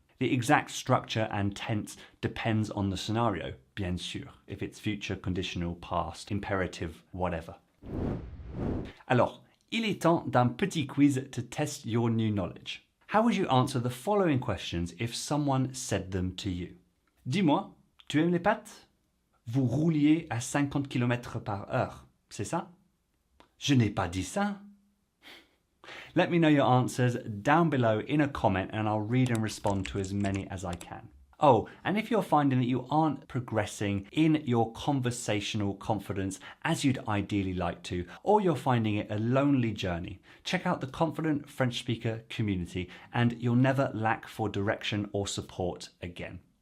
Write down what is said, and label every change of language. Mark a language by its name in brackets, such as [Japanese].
[English] The exact structure and tense depends on the scenario, bien sûr, if it's future, conditional, past, imperative, whatever. [French] Alors, il est temps d'un petit quiz [English] to test your new knowledge. How would you answer the following questions if someone said them to you? [French] Dis-moi, tu aimes les pâtes? Vous rouliez à 50 km par heure, c'est ça? Je n'ai pas dit ça. [English] Let me know your answers down below in a comment and I'll read and respond to as many as I can. Oh, and if you're finding that you aren't progressing in your conversational confidence as you'd ideally like to, or you're finding it a lonely journey, check out the Confident French Speaker community and you'll never lack for direction or support again.